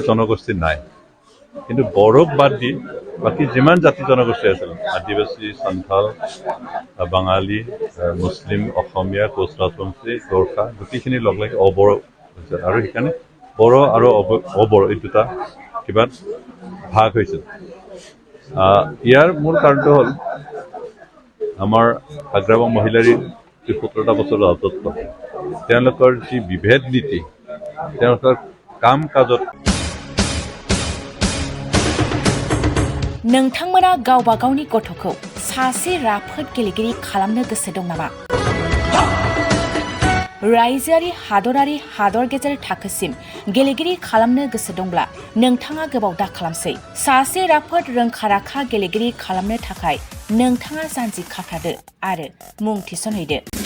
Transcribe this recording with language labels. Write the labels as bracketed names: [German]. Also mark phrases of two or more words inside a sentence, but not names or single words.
[Assamese] জনগোষ্ঠী নাই কিন্তু বড়োক বাদ দি বাকী যিমান জাতি জনগোষ্ঠী আছিল আদিবাসী সান্থাল বাঙালী মুছলিম অসমীয়া কোচ ৰাজবংশী গোৰ্খা গোটেইখিনি লগ লাগি অবড়ো হৈছিল আৰু সেইকাৰণে বড়ো আৰু অবড়ো এই দুটা কিবা ভাগ হৈছিল ইয়াৰ মূল কাৰণটো হ'ল আমাৰ হাগ্ৰামা মহিলাৰী 17টা বছৰ ৰাজত্ব তেওঁলোকৰ যি বিভেদ নীতি তেওঁলোকৰ কাম কাজত [Bodo] नोंथांमोना गावबा गावनि गथ'खौ सासे राफोद गेलेगिरि खालामनो गोसो दं नामा? रायजोआरि हादरारि हादर गेजेर थाखोसिम गेलेगिरि खालामनो गोसो दंब्ला नोंथाङा गोबाव दा खालामसै सासे राफोद रोंखा-राखा गेलेगिरि खालामनो थाखाय नोंथाङा जानजि खाफ्रादो आरो मुं थिसनहैदो